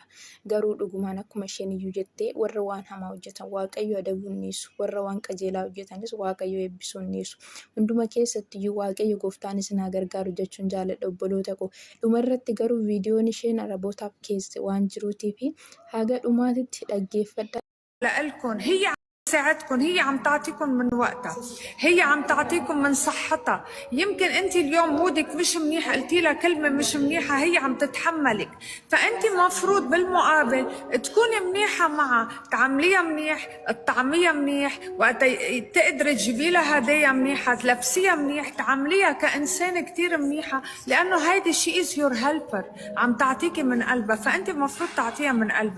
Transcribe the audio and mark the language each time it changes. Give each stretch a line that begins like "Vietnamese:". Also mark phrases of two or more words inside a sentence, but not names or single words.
Oromo: Garuu dhugumaan akkuma isheen iyyuu jettee warra waan hamaa hojjetan Waaqayyo adabuu hin dhiisu, warra waan qajeelaa hojjetanis Waaqayyo eebbisuu hin dhiisu. Hunduma keessattiyyuu Waaqayyo gooftaan isin haa gargaaru jechuun jaalladha obboloota koo. Dhumarratti garuu viidiyoon isheen Arabootaaf keesse waan jiruutiif haga dhumaatitti dhaggeeffadhaa.
Arabic: لإلكن هي تساعدكم، هي عم تعطيكم من وقتها، هي عم تعطيكم من صحتها. يمكن انت اليوم مودك مش منيح، قلتي لها كلمه مش منيحه، هي عم تتحملك، فانت مفروض بالمقابل تكوني منيحه معها، تعامليها منيح، تطعميها منيح، وقت تقدري تجيبي لها هدايا منيحه، تلبسيها منيح، تعامليها كانسانه كثير منيحه، لانه هيدي شي
English: is your helper,
Arabic: عم تعطيكي من قلبها، فانت مفروض تعطيها من قلبك.